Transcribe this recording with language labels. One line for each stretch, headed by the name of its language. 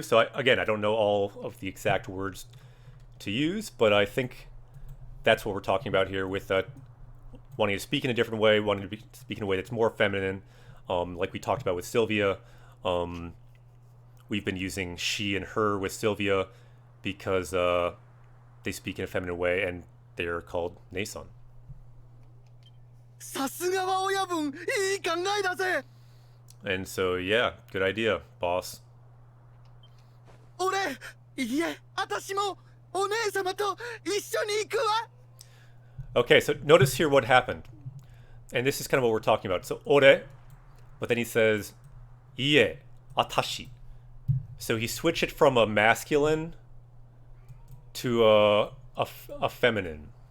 English: So I don't know all of the exact words to use, but I think that's what we're talking about here with wanting to speak in a different way, wanting to speak in a way that's more feminine. Like we talked about with Sylvia, we've been using she and her with Sylvia because they speak in a feminine way and they're called Nei-san.
Japanese: さすがは親分いい考えだぜ
English: And so yeah, good idea, boss.
Japanese: 俺いえ私もお姉様と一緒に行くわ
English: Okay, so notice here what happened. And this is kind of what we're talking about. So, ore, but then he says, ie, atashi. So he switched it from a masculine to a feminine.